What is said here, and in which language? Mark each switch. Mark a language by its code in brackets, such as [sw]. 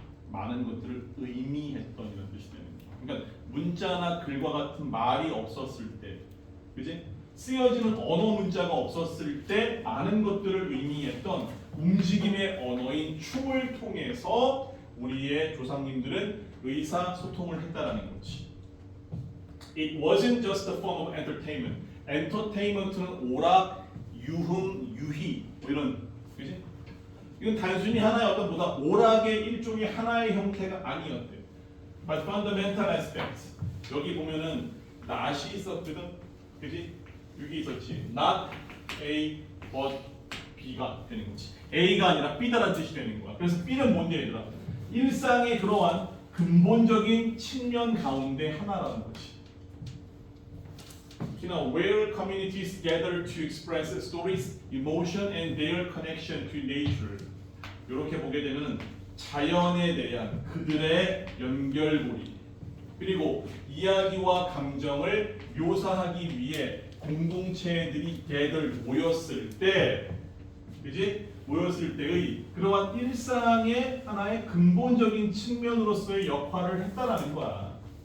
[ko] 많은 것들을 의미했던 이런 뜻이 되는 거야. 그러니까 문자나 글과 같은 말이 없었을 때, 그지? 쓰여지는 언어 문자가 없었을 때 많은 것들을 의미했던 움직임의 언어인 춤을 통해서 우리의 조상님들은 의사소통을 했다라는 거지. [en] It wasn't just a form of entertainment. [ko] entertainment는 오락, 유흥, 유희 뭐 이런, 그지? 이건 단순히 하나의 어떤 보다 오락의 일종의 하나의 형태가 아니었대. [en] But fundamental aspects. [ko] 여기 보면은 not이 있었거든, 그지? 여기 있었지. Not A, but B가 되는 거지. A가 아니라 B다라는 뜻이 되는 거야. 그래서 B는 뭔데 얘들아? 일상에 그러한 근본적인 측면 가운데 하나라는 거지. [en] You know, where communities gather to express stories, emotion, and their connection to nature. [ko] 이렇게 보게 되면 자연에 대한 그들의 연결고리, 그리고 이야기와 감정을 묘사하기 위해 공동체들이 gather 모였을 때, 그지? 모였을 때의 그러한 일상의 하나의 근본적인 측면으로서의 역할을 했다라는 거야.